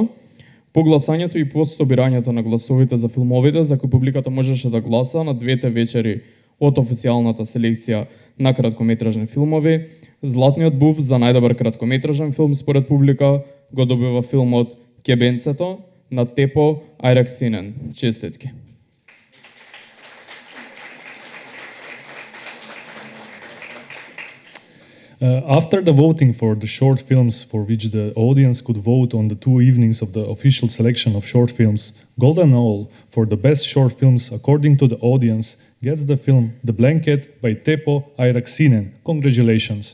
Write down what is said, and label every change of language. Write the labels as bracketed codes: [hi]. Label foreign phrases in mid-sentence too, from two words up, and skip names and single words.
[mk] По гласањето и по собирањето на гласовите за филмовите за кои публиката можеше да гласа на двете вечери од официјалната селекција на краткометражни филмови, Златниот був за најдобар краткометражен филм според публика го добива филмот Кебенцето на Тепо Ајраксинен. Честитки. [en] After the voting for the short films for which the audience could vote on the 2 evenings of the official selection of short films, Golden Owl for the best short films according to the audience gets the film The Blanket by Teppo Airaksinen. Congratulations.